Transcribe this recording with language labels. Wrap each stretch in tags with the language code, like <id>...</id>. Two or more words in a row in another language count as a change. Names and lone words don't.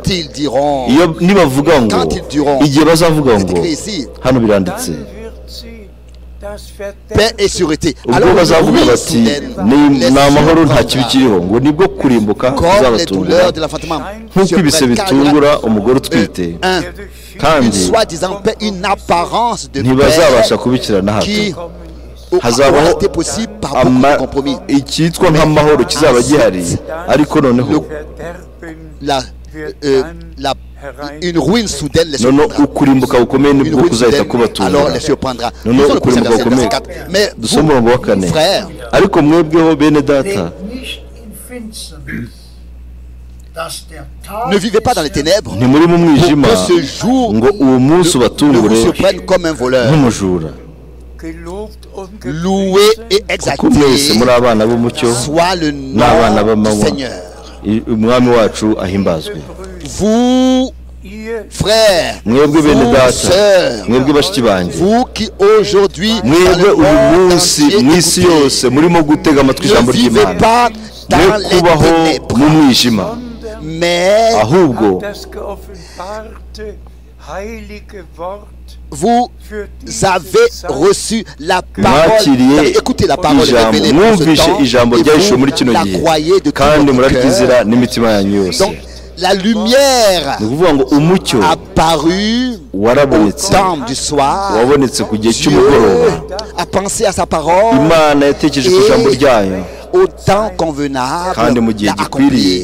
<rw>Iyo nibavuga ngo igihe bazavuga ngo hano biranditse ubwo bazavuga bati ni amahoro nta kibi kiriho, ngo nibwo kurimbuka kuzabatungura nk'uko ibise bitungura umugore utwite, kandi ntibazabasha kubikira na hato. Hazabaho icyitwa nk'amahoro kizaba gihari, ariko noneho</rw> <fr>une ruine soudaine les surprendra.</fr> <rw>Ukurimbuka gukomeye nibwo kuzahita kubatungura. Noneho ukurimbuka gukomeye dusoma umurongo wa 4. Ariko mwebweho bene data,</rw> <fr>ne vivez pas dans les ténèbres,</fr> <rw>ntimuri mu mwijima ngo uwo munsi ubatungure nk'umujura.</rw> <fr>Loué et exalté</fr> <rw>muri abana b'umucyo n'abana b'amanywa, umwami wacu ahimbazwe.</rw> <fr>Vous frères,</fr> <rw>mwebwe bene data, mwebwe bashiki banjye, mwebwe uyu munsi mw'isi yose murimo gutega amatwi ijambo ry'Imana, mwe kubaho mu mwijima, ahubwo</rw> <fr>vous avez reçu la parole, écoutez la parole révélée dans ce temps, la croyez de tout votre cœur. Donc la lumière apparue au temps du soir, Dieu a pensé à sa parole, au temps convenable l'a accompli.</fr>